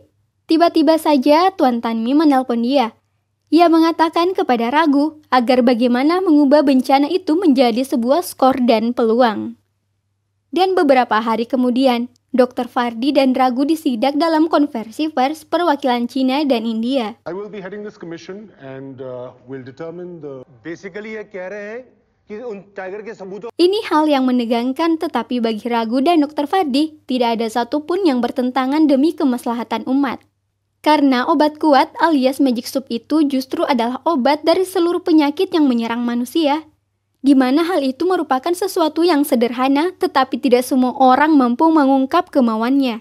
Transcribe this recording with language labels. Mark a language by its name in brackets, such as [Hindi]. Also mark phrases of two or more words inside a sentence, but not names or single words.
[Indonesian] Tiba-tiba saja Tuan Tanmi menelpon dia. Ia mengatakan kepada Ragu agar bagaimana mengubah bencana itu menjadi sebuah skor dan peluang. Dan beberapa hari kemudian, Dr. Fardi dan Ragu disidak dalam konversi pers perwakilan Cina dan India. [English] I will be heading this commission and will determine the. [Hindi] Basically ये कह रहे हैं कि उन टाइगर के सबूतों. [Indonesian] Ini hal yang menegangkan, tetapi bagi Ragu dan Dr. Fardi tidak ada satupun yang bertentangan demi kemaslahatan umat. Karena obat kuat alias [English] magic soup [Indonesian] itu justru adalah obat dari seluruh penyakit yang menyerang manusia. Di mana hal itu merupakan sesuatu yang sederhana, tetapi tidak semua orang mampu mengungkap kemauannya.